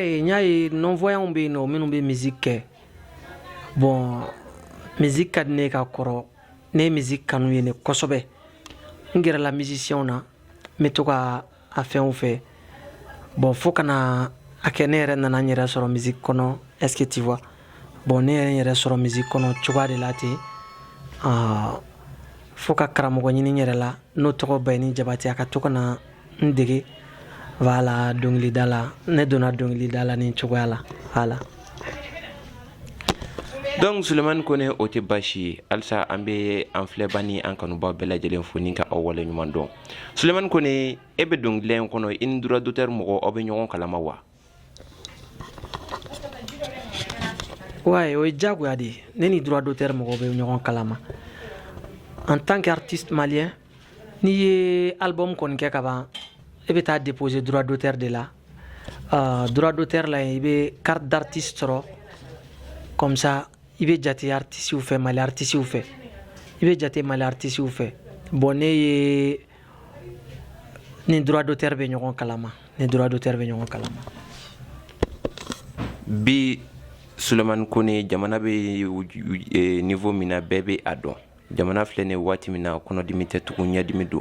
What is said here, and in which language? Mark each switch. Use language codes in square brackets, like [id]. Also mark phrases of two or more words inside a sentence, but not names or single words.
[bm] ye n y'a ye non-voyants bɛ yen nɔ minnu bɛ musique kɛ [fr] bon musique [bm] ka di ne ka kɔrɔ ne ye musique kanu ye ne kosɛbɛ n gɛrɛla musicien na n bɛ to ka a fɛnw fɛ bon fo kana a kɛ ne yɛrɛ nana n yɛrɛ sɔrɔ musique kɔnɔ [fr] est-ce que tu vois bon [bm] ne yɛrɛ n yɛrɛ sɔrɔ musique kɔnɔ cogoya de la ten fo ka karamɔgɔ ɲini n yɛrɛ la n'o tɔgɔ Bayini Jabate a ka to ka na n dege voilà dɔnkilida la ne donna dɔnkilida la nin cogoya la voilà. Donc Sulemani Kone o tɛ baasi ye halisa an bɛ an filɛba ni an kanubaw bɛɛ lajɛlen fo ni ka aw wale ɲuman dɔn. Sulemani Kone e bɛ dɔnkilida in kɔnɔ i ni [fr] droit d'auteur [bm] mɔgɔ aw bɛ ɲɔgɔn kalama wa? Ouais, o ye diyagoya de ye ne ni [fr] droit d'auteur [bm] mɔgɔw bɛ ɲɔgɔn kalama [fr] en tant qu'artiste malien [bm] n'i ye album kɔni kɛ ka ban i bɛ taa [fr] déposer droit d'auteur de la droit d'auteur [bm] la i bɛ [fr] carte d'artiste [bm] sɔrɔ [fr] comme ça [bm] i bɛ jate artistes fɛ Mali artistes fɛ i bɛ jate Mali artistes fɛ bon ne ye ni [fr] droit d'auteur [bm] bɛ ɲɔgɔn kalama ni [fr] droit d'auteur [bm] bɛ ɲɔgɔn kalama. Bi Sulemani Kone jamana bɛ niveau min na bɛɛ bɛ a dɔn jamana filɛ nin ye waati min na kɔnɔdimi tɛ tugun ɲɛdimi don.